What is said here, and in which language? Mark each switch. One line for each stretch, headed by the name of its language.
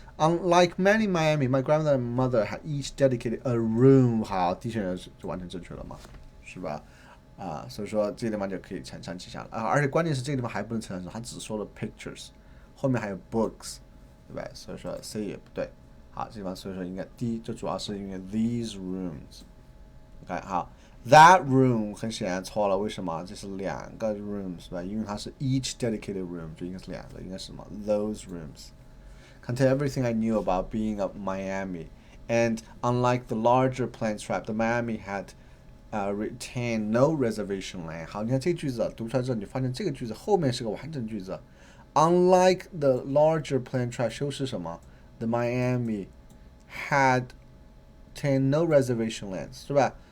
English: Unlike many Miami, my grandmother and mother had each dedicated a room。
Chinese: 好，第一选项就完全正确了嘛，是吧？所以说这个地方就可以承上启下了而且关键是这个地方还不能承上，它只说了 pictures， 后面还有 books， 对吧？所以说 C 也不对。好，这地方所以说应该第一就主要是因为
English: these rooms。
Chinese: OK， 好 ，
English: that room
Chinese: 很显然错了，为什么？这是两个 rooms， 是吧？因为它是
English: each dedicated room，
Chinese: 就应该是两个，应该是什么
English: ？those rooms。Contain everything I knew about being of Miami, and unlike the larger plane tribe, the Miami had。retain no reservation land。
Chinese: 好，你看这个句子读出来之后，你发现这个句子后面是个完整句子。
English: Unlike the larger plane tribe，
Chinese: 修饰什么
English: ？The Miami had retained no reservation lands，
Chinese: 是吧？